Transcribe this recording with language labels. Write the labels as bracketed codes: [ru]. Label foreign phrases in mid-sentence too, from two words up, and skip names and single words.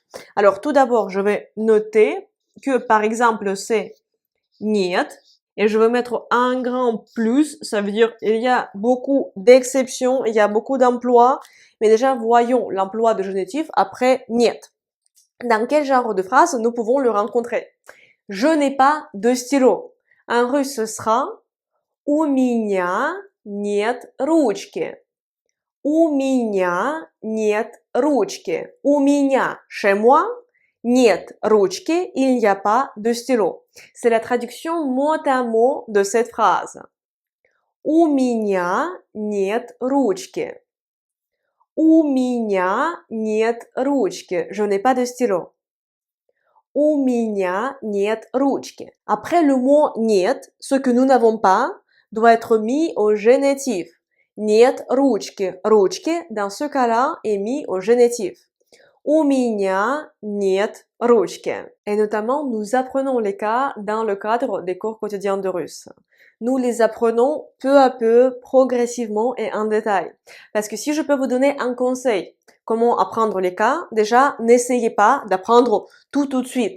[fr] Alors tout d'abord, je vais noter que par exemple c'est niet et je vais mettre un grand plus, ça veut dire il y a beaucoup d'exceptions, il y a beaucoup d'emplois, mais déjà voyons l'emploi de génitif après niet. Dans quel genre de phrase nous pouvons le rencontrer? Je n'ai pas de stylo. En russe, ce sera [ru] У меня нет ручки. У меня нет ручки. У меня, [fr] chez moi, [ru] нет ручки, [fr] il n'y a pas de stylo. C'est la traduction mot à mot de cette phrase. [ru] У меня нет ручки. У меня нет ручки. [fr] Je n'ai pas de stylo. [ru] У меня нет ручки. [fr] Après le mot нет, ce que nous n'avons pas, doit être mis au génitif. [ru] Нет ручки. Ручки, [fr] dans ce cas-là, est mis au génitif. [ru] У меня нет ручки. [fr] Et notamment, nous apprenons les cas dans le cadre des cours quotidiens de russe. Nous les apprenons peu à peu, progressivement et en détail. Parce que si je peux vous donner un conseil, comment apprendre les cas, déjà, n'essayez pas d'apprendre tout de suite.